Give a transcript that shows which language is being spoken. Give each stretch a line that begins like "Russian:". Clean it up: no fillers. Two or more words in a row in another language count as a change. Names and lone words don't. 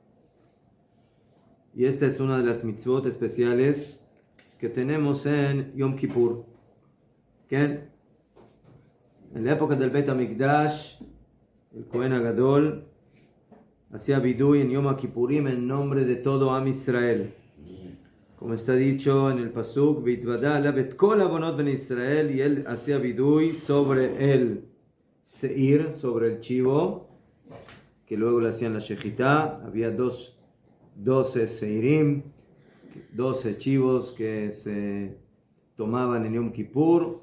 Spanish: Y esta es una de las mitzvot especiales que tenemos en Yom Kippur. ¿Qué? En la época del Beit HaMikdash, el
Hebrew: Kohen HaGadol
Spanish: hacía vidui en Yom Kippurim en nombre de todo
Hebrew: Am Israel.
Spanish: Como está dicho en el pasuk,
Hebrew: Veitvada alav et kol avonot ben Israel,
Spanish: y él hacía vidui sobre el seir, sobre el chivo, que luego le hacían la shechitá. Había 12 seirim, 12 chivos que se tomaban en Yom Kippur.